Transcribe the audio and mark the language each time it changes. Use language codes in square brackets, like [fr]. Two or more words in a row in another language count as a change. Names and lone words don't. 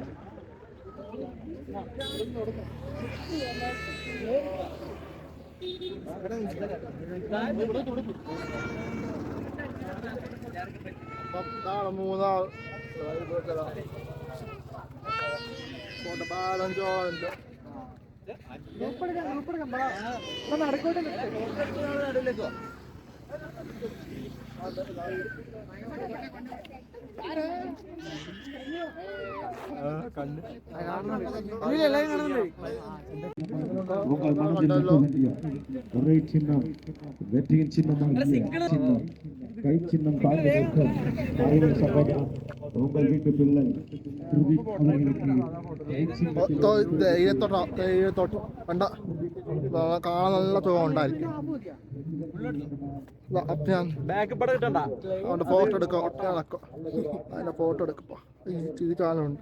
[ml] മൂന്നാൾ പാലഞ്ചോളുണ്ട്. നടക്കോട്ടെ നടുവിലേക്കോ? [ta] உங்கள் மனதில் ஒரே சின்னம் வெற்றியின் சின்னமாக சின்னம் கை சின்னம் தாழ்ந்திருக்கும் தாய்வர் சகோதரர் உங்கள் வீட்டு பிள்ளை ருபிக் அவர்களுக்கு கை சின்னத்தில் [ml] തേയിലത്തോട്ടോ കണ്ട കാണാൻ നല്ല സുഖം ഉണ്ടായിരിക്കും. അവന്റെ ഫോട്ടോ എടുക്കാം. അതിന്റെ ഫോട്ടോ എടുക്കപ്പോ ഈ ചിരിക്കാനുണ്ട്.